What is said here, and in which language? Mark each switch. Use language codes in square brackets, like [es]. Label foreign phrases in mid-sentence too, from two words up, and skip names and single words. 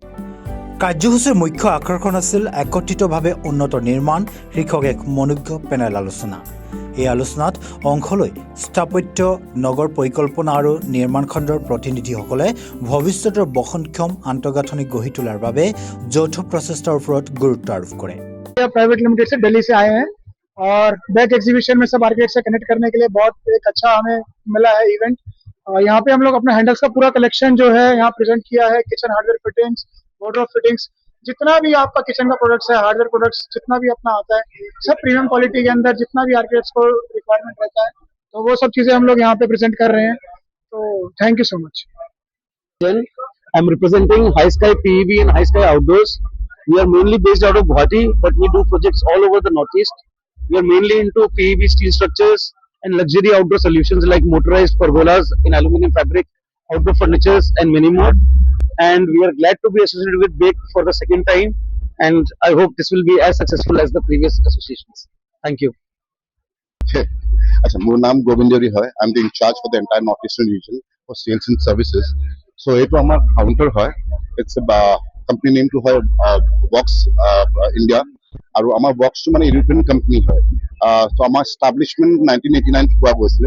[as] কাৰ্যসূচীৰ মুখ্য আকৰ্ষণ আছিল একত্ৰিতভাৱে উন্নত নিৰ্মাণ শীৰ্ষক এক মনোজ্ঞ পেনেল আলোচনা। এই আলোচনাত অংশ লৈ স্থাপত্য, নগৰ পৰিকল্পনা আৰু নিৰ্মাণ খণ্ডৰ প্ৰতিনিধিসকলে ভৱিষ্যতৰ বহনক্ষম আন্তঃগাঁথনি গঢ়ি তোলাৰ বাবে যৌথ প্ৰচেষ্টাৰ ওপৰত গুৰুত্ব আৰোপ কৰে। [en] private limited [hi] से दिल्ली से आए हैं और बैक एग्जीबिशन में सब आर्किटेक्ट से कनेक्ट करने के लिए बहुत एक अच्छा हमें मिला है इवेंट। यहाँ पे हम लोग अपना हैंडल्स का पूरा कलेक्शन जो है यहाँ प्रेजेंट किया है। [en] kitchen hardware fittings, wardrobe fittings, [hi] जितना भी आपका किचन का प्रोडक्ट्स है, [en] hardware products [hi] जितना भी अपना आता है, सब [en] premium quality [hi] के अंदर जितना भी आर्किटेक्ट्स को रिक्वायरमेंट रहता है, तो वो सब चीजें हम लोग यहाँ पे प्रेजेंट कर रहे हैं। [en] तो thank you so much. I'm representing High Sky PEB and High Sky Outdoors. We are mainly based out of Guwahati, but we do projects all over the Northeast. We are mainly into PEB steel structures and luxury outdoor solutions like motorized pergolas in aluminum fabric, outdoor furnitures, and many more. And we are glad to be associated with BAKE for the second time. And I hope this will be as successful as the previous associations. Thank you. [as] আচ্ছা, মোৰ নাম গোবিন্দৰি হয়। [en] I am the in-charge for the entire north eastern region for sales and services. [as] চ' এইটো আমাৰ কাউণ্টাৰ হয়। [en] its company [as] নেমটো হয় বক্স ইণ্ডিয়া, আৰু আমাৰ বক্সটো [en] European company [as] হয়। চ' আমাৰ এষ্টাব্লিছমেণ্ট 1989 পোৱা গৈছিলে।